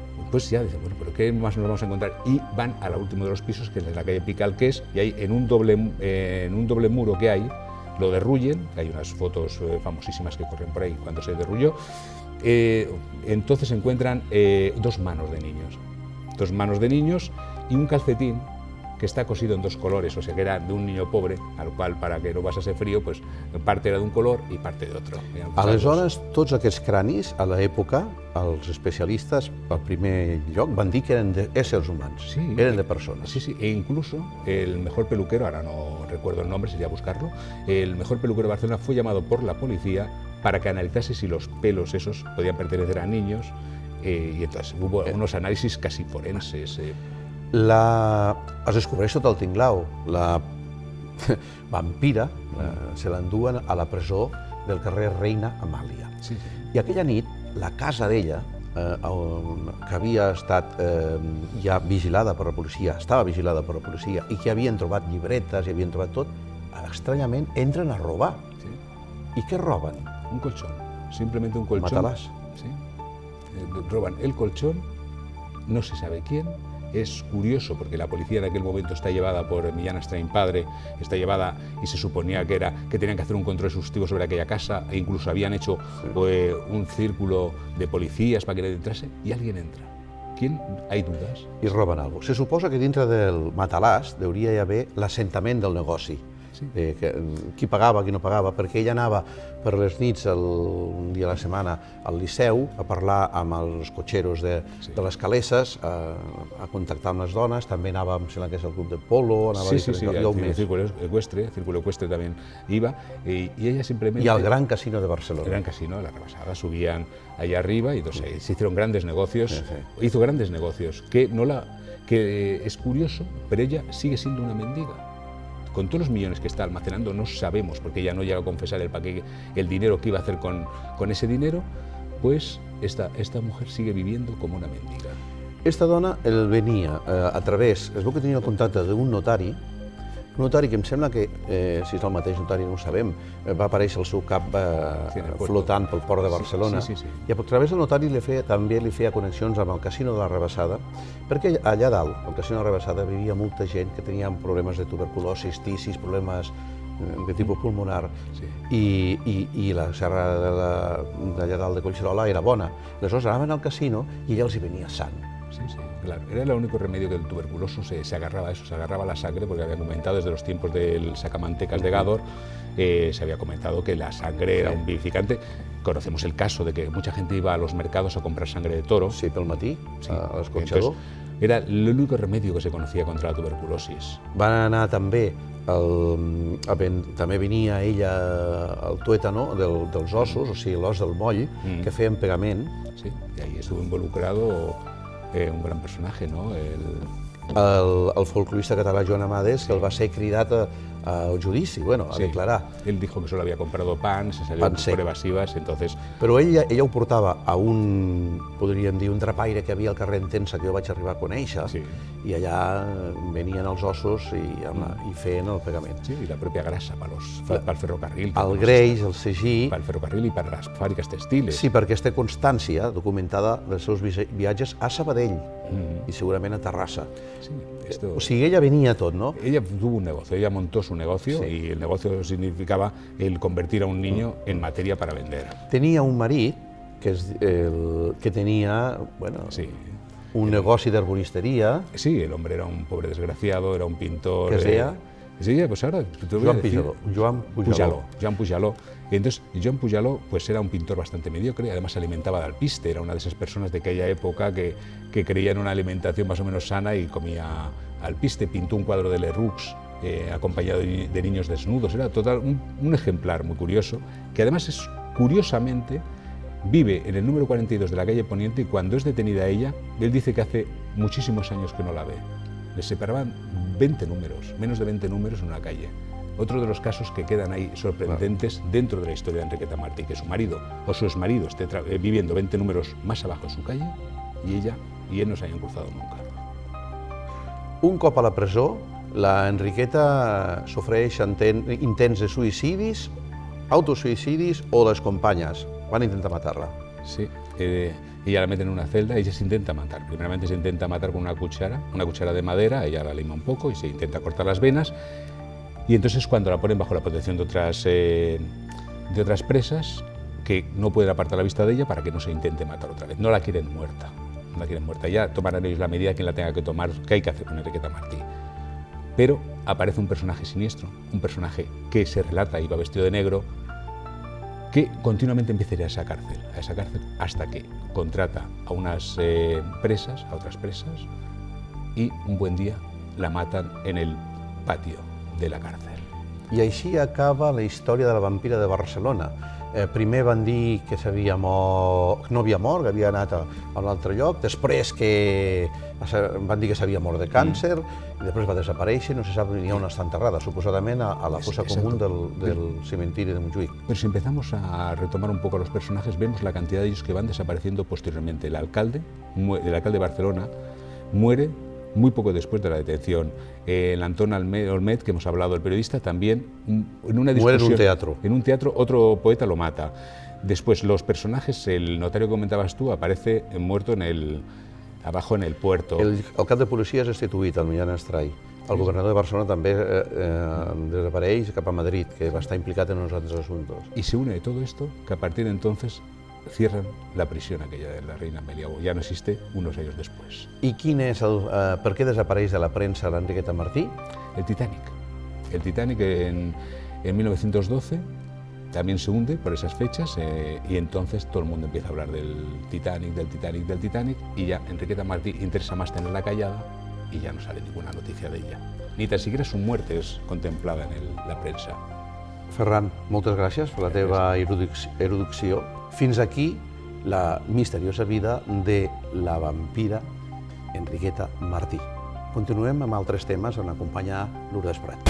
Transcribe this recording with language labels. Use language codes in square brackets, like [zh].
[es] Pues ya dicen, bueno, pero ¿qué más nos vamos a encontrar? Y van a la última de los pisos, que es la calle Picalqués, y ahí en un doble muro que hay, lo derruyen, hay unas fotos famosísimas que corren por ahí cuando se derrulló, entonces encuentran 2 manos de niños y un calcetín que está cosido en 2 colores, o sea que era de un niño pobre, al cual, para que no pasase frío, pues parte era de un color i parte de otro. [ca] Aleshores, tots aquests cranis, a l'època, els especialistes, al primer lloc, van dir que eren d'éssers humans, eren de persones. [es] Sí, e incluso el mejor peluquero, ahora no recuerdo el nombre, sería buscarlo, el mejor peluquero de Barcelona fue llamado por la policía para que analizase si los pelos esos podían pertenecer a niños, y entonces hubo unos análisis casi forenses. [ca] Es descobreix tot el tinglao. La vampira se l'enduen a la presó del carrer Reina Amàlia. I aquella nit, la casa d'ella, que havia estat ja vigilada per la policia, estava vigilada per la policia, i que havien trobat llibretes, i havien trobat tot, estranyament entren a robar. I què roben? [es] Un colchón, simplemente un colchón. [ca] Matalàs. Sí. [es] Roban el colchón, no se sabe quién. Es curioso porque la policía en aquel momento está llevada por Millán Estrain padre, está llevada y se suponía que tenían que hacer un control exhaustivo sobre aquella casa e incluso habían hecho un círculo de policías para que le entrase y alguien entra. ¿Quién? Hay dudas. [ca] I roben alguna cosa. Se suposa que dintre del matalàs hauria d'haver l'assentament del negoci. Qui pagava, qui no pagava, perquè ella anava per les nits, un dia a la setmana, al Liceu, a parlar amb els cotxeros de les caleses, a contactar amb les dones, també anava, em sembla que és el club de polo, anava a diferents llocs més. [es] El círculo ecuestre también iba, y ella simplemente... Y al Gran Casino de Barcelona. El Gran Casino, la rebasada, subían allá arriba y entonces se hicieron grandes negocios, hizo grandes negocios, que es curioso, pero ella sigue siendo una mendiga. Con todos los millones que está almacenando, no sabemos, porque ella no llega a confesar el dinero que iba a hacer con ese dinero, pues esta mujer sigue viviendo como una mendiga. [ca] Esta dona el venia a través, es veu que tenia el contacte d'un notari que em sembla que, si és el mateix notari no ho sabem, va aparèixer el seu cap flotant pel port de Barcelona, i a través del notari també li feia connexions amb el Casino de la Rebassada, perquè allà dalt, al Casino de la Rebassada, vivia molta gent que tenia problemes de tuberculosi, tisis, problemes de tipus pulmonar, i la serra d'allà dalt de Collserola era bona. Aleshores anaven al casino i ella els hi venia sang. [es] Sí, claro. Era el único remedio que el tuberculoso se agarraba a eso, se agarraba a la sangre, porque había comentado desde los tiempos del sacamantecas de Gádor, se había comentado que la sangre era un vivificante. Conocemos el caso de que mucha gente iba a los mercados a comprar sangre de toro. [ca] Sí, pel matí, a l'escorxador. [es] Era el único remedio que se conocía contra la tuberculosis. [ca] Van anar també, també venia ella el tuétano dels ossos, o sigui, l'os del moll, que feien pegament. [es] Sí, y ahí estuvo involucrado un gran personatge, no? [ca] El folclorista català Joan Amades, que el va ser cridat al judici, bueno, a Sí. declarar. [es] Él dijo que solo había comprado pan, se salió Pan por [ca] sec. [es] evasivas, entonces [ca] Però ella ho portava a un, podríem dir, un drapaire que havia al carrer Entença, que jo vaig arribar a conèixer, Sí. i allà venien els ossos i feien el pagament. [es] sí, y la propia grasa para el ferrocarril. [ca] El greix, el segí... [es] Para el ferrocarril y para las fábricas textiles. [ca] Sí, perquè es té constància documentada dels seus viatges a Sabadell i segurament a Terrassa. [es] Sí, esto... [ca] O sigui, ella venia tot, no? [es] Ella tuvo un negocio, ella montó su negocio Sí. y el negocio significaba el convertir a un niño en materia para vender. [ca] Tenia un marit que tenia, bueno, Sí. un negoci d'herboristeria. [es] Sí, el hombre era un pobre desgraciado, era un pintor. ¿Qué es ella? Sí, pues ahora te voy a Joan decir. Pujaló. Joan Pujaló. Y entonces, Joan Pujaló pues era un pintor bastante mediocre, además se alimentaba de alpiste, era una de esas personas de aquella época que creía en una alimentación más o menos sana y comía alpiste. Pintó un cuadro de Leroux acompañado de niños desnudos, era total, un ejemplar muy curioso, que además es, curiosamente, vive en el número 42 de la calle Poniente y cuando es detenida ella, él dice que hace muchísimos años que no la ve. Le separaban 20 números, menos de 20 números en una calle. Otro de los casos que quedan ahí sorprendentes dentro de la historia de Enriqueta Martí, que su marido o su exmarido esté viviendo 20 números más abajo de su calle y ella y él no se hayan cruzado nunca. [ca] Un cop a la presó, la Enriqueta sofreix intents de suïcidis, autosuïcidis o les companyes van intentar matar-la. [es] Sí, ella la mete en una celda, ella se intenta matar. Primeramente se intenta matar con una cuchara de madera, ella la lima un poco y se intenta cortar las venas. Y entonces cuando la ponen bajo la protección de otras presas, que no pueden apartar la vista de ella para que no se intente matar otra vez. No la quieren muerta, no la quieren muerta. Ya tomarán ellos la medida quien la tenga que tomar, que hay que hacer con Enriqueta Martí. Pero aparece un personaje siniestro, un personaje que se relata y va vestido de negro, que continuamente empieza a ir a esa cárcel, hasta que contrata a unas presas, a otras presas, y un buen día la matan en el patio de la cárcel. [ca] I així acaba la història de la vampira de Barcelona. Primer van dir que no havia mort, que havia anat a un altre lloc, després que van dir que s'havia mort de càncer, i després va desaparèixer, no se sap ni on està enterrada, suposadament a la fossa común del cementiri de Montjuïc. [es] Pero si empezamos a retomar un poco a los personajes, vemos la cantidad de ellos que van desapareciendo posteriormente. El alcalde de Barcelona muere muy poco después de la detención. El Antón Olmet, que hemos hablado, el periodista, también en una discusión... Muere en un teatro. En un teatro, otro poeta lo mata. Después, los personajes, el notario que comentabas tú, aparece muerto abajo en el puerto. [ca] El cap de policia és destituït, el Millán Astray. El governador de Barcelona també desapareix cap a Madrid, que va estar implicat en uns altres assumptes. [es] Y se une de todo esto que a partir de entonces cierran la prisión aquella de la reina Amelia, ya no existe unos años después. [ca] I per què desapareix de la premsa l'Enriqueta Martí? [es] El Titanic. El Titanic en 1912 también se hunde por esas fechas y entonces todo el mundo empieza a hablar del Titanic y ya Enriqueta Martí interesa más tenerla callada y ya no sale ninguna noticia de ella. Ni tan siquiera su muerte es contemplada en la prensa. [ca] Ferran, moltes gràcies per la teva erudició. Fins aquí la misteriosa vida de la vampira Enriqueta Martí. Continuem amb altres temes on acompanya Lourdes Prat.